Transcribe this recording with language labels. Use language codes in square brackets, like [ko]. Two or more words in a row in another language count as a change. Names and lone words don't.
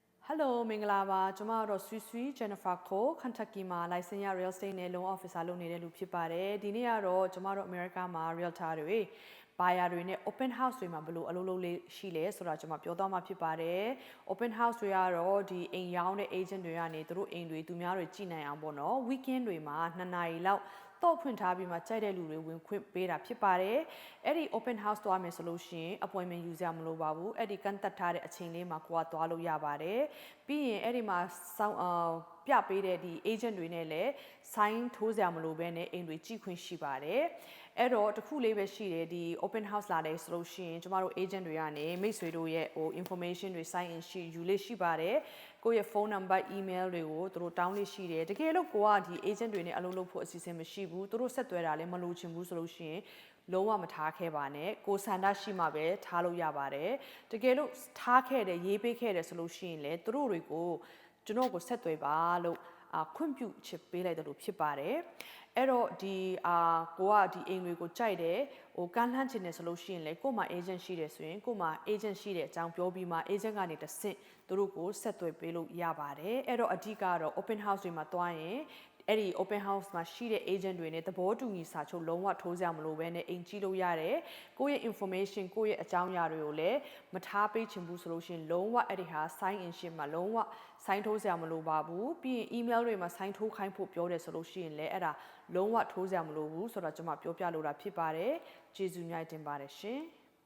[my] Hello မင်္ဂလာပါကျွန်မတို့ဆွီဆွီ Jennifer ကို Kentucky မှာ license ရ [en] real estate [my] နဲ့ [en] loan officer [my] လုပ်နေတဲ့လူဖြစ်ပါတယ်ဒီနေ့ကတော့ကျွန်မတို့ America မှာ realtor တွေ buyer တွေနဲ့ [en] open house [my] တွေမှာဘယ်လိုအလုပ်လုပ်လေးရှိလဲဆိုတာကျွန်မပြောသွားမှာဖြစ်ပါတယ် [en] open house [my] တွေကတော့ဒီအိမ်ရောင်းတဲ့ agent တွေကနေသူတို့အိမ်တွေသူများတွေကြည့်နိုင်အောင်ပေါ့နော် weekend တွေမှာ2နာရီလောက်တော့ဖွင့်ထားပြီးမှကြိုက်တဲ့လူတွေဝင်ခွင့်ပေးတာဖြစ်ပါတယ်အဲ့ဒီ open house သွားမယ်ဆိုလို့ရှိရင် appointment ယူစရာမလိုပါဘူးအဲ့ဒီကန့်သက်ထားတဲ့အချိန်လေးမှာကိုကသွားလို့ရပါတယ်ပြီးရင်အဲ့ဒီမှာစောင်းပြပေးတဲ့ဒီ agent တွေနဲ့လည်း sign ထိုးစရာမလိုဘဲနဲ့အိမ်တွေကြည့်ခွင့်ရှိပါတယ်အဲ့တော့တခုလေးပဲရှိတယ်ဒီ [en] open house [my] လာတယ်ဆိုလို့ရှိရင်ကျမတို့ agent တွေကနေမိတ်ဆွေတို့ရဲ့ ဟို information တွေ [en] sign in [my] ရှိယူလေးရှိပါတယ်ကိုယ့်ရဲ့ [en] phone number email [my] တွေကိုသူတို့တောင်းလေးရှိတယ်တကယ်လို့ကိုကဒီ agent တွေနဲ့အလုပ်လုပ်ဖို့အစီအစဉ်မရှိဘူးသူတို့ဆက်သွဲတာလည်းမလိုချင်ဘူးဆိုလို့ရှိရင်လုံးဝမထားခဲ့ပါနဲ့ကိုစန္ဒ ရှိမှပဲထားလို့ရပါတယ်တကယ်လို့ထားခဲ့တယ်ရေးပေးခဲ့တယ်ဆိုလို့ရှိရင်လည်းသူတို့တွေကိုကျွန်တော်ကိုဆက်သွဲပါလို့ခွင့်ပြုချစ်ပေးလိုက်တယ်လို့ဖြစ်ပါတယ်အဲ့တော့ဒီ ကိုကဒီအိမ်တွေကိုကြိုက်တယ်ဟိုကမ်းလှမ်းချင်တယ်ဆိုလို့ရှိရင်လေကို့မှာ agent ရှိတယ်ဆိုရင်ကို့မှာ agent ရှိတဲ့အကြောင်းပြောပြီးမှ agent ကနေတဆင့်သူတို့ကိုဆက်သွဲပေးလို့ရပါတယ်အဲ့တော့အဓိကတော့ [en] open house [my] တွေမှာတွားရင်အဲ့ဒီ [en] open house [my] မှာရှိတဲ့ agent တွေနဲ့သဘောတူညီစာချုပ်လုံးဝထိုးစရာမလိုဘဲနဲ့အိမ်ကြည့်လို့ရတယ်ကိုယ့်ရဲ့ information ကိုယ့်ရဲ့အကြောင်းအရာတွေကိုလည်းမထားပေးချင်ဘူးဆိုလို့ရှိရင်လုံးဝအဲ့ဒီဟာ [en] sign in [my] ရှင်းမှာလုံးဝ sign ထိုးစရာမလိုပါဘူးပြီးရင် email တွေမှာ sign ထိုးခိုင်းဖို့ပြောတယ်ဆိုလို့ရှိရင်လည်းအဲ့ဒါလုံးဝထိုးစရာမလိုဘူးဆိုတော့ကျွန်မပြောပြလိုတာဖြစ်ပါတယ်ကျေးဇူးများတင်ပါတယ်ရှင်